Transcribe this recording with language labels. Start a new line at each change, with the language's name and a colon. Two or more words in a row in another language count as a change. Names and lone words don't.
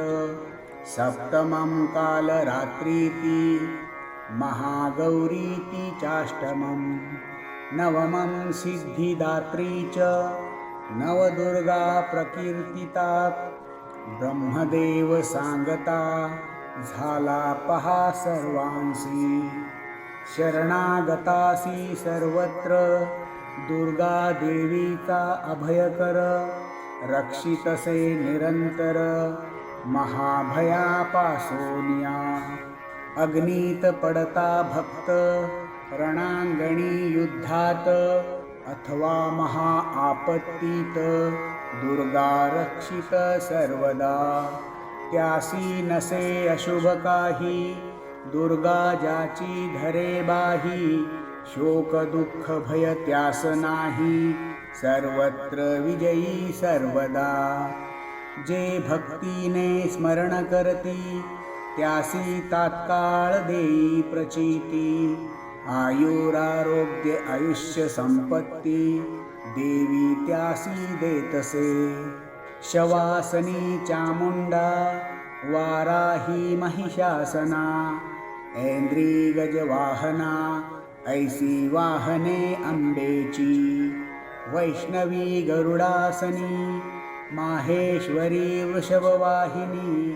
Sanskrit: सप्तमं कालरात्रीति, महागौरीति चाष्टमं. नवमं सिद्धिदात्री च, नवदुर्गा प्रकीर्तिता.
Marathi: ब्रह्मदेव सांगता झाला पहा सर्वांसी. शरणागतासी सर्वत्र, दुर्गा देवीचा अभयकर. रक्षितसे निरंतर, महाभयापासोनिया. अग्नीत पडता भक्त, रणांगणी युद्धात. अथवा महा आपत्तीत, दुर्गा रक्षित सर्वदा. त्यासी नसे अशुभ काही, दुर्गा ज्याची धरे बाही. शोक दुःख भय त्यास नाही, सर्वत्र विजयी सर्वदा. जे भक्तीने स्मरण करती, त्यासी तात्काळ देई प्रचिती. आयुरारोग्य आयुष्य संपत्ती, देवी त्यासी देतसे. शवासनी चामुंडा, वाराही महिषासना. ऐन्द्री गजवाहना, ऐसी वाहने अंबेची. वैष्णवी गरुडासनी, माहेश्वरी वृषभवाहिनी.